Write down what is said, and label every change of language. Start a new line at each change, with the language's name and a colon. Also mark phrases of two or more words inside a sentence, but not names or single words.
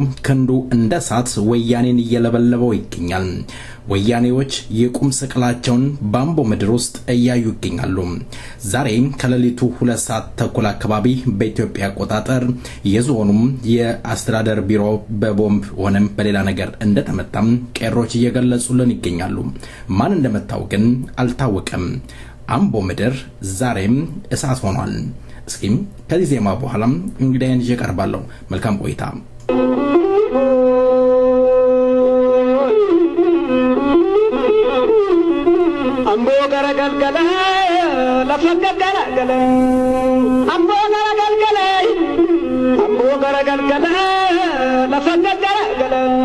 Amharic: ክንዱ እንደ እሳት ወያኔን እየለበለበው ይገኛል ወያኔዎች የቁም ስቅላቸውን ባምቦ ምድር ውስጥ እያዩ ይገኛሉ ዛሬ ከሌሊቱ 2 ሰዓት ተኩል አካባቢ በኢትዮጵያ አቆጣጠር የዞኑም የአስተዳደር ቢሮ በቦምብ ሆነም በሌላ ነገር እንደተመታም ቄሮች እየገለጹልን ይገኛሉ ማን እንደመታው ግን አልታወቀም አምቦ ምድር ዛሬም እሳት ሆኗል እስኪም ከዚህ ዜማ በኋላም እንግዲያን ይቀርባለሁ መልካም ቆይታ
Oromo: ambo garagalgala la faggalgala ambo garagalgala la faggalgala